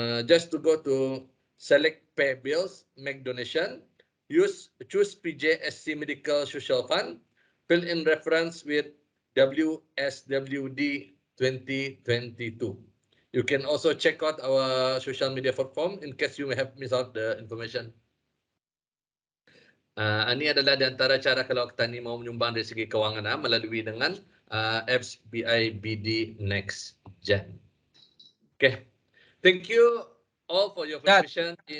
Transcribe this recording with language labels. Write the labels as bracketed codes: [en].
[en] Just to go to select pay bills, make donation, choose PJSC Medical Social Fund, fill in reference with WSWD 2022. You can also check out our social media platform in case you may have missed out the information. [ms] Ini adalah di antara cara kalau kita ni mau menyumbang dari segi kewangan melalui dengan apps BIBD Next Gen. [en] Okay, thank you all for your participation.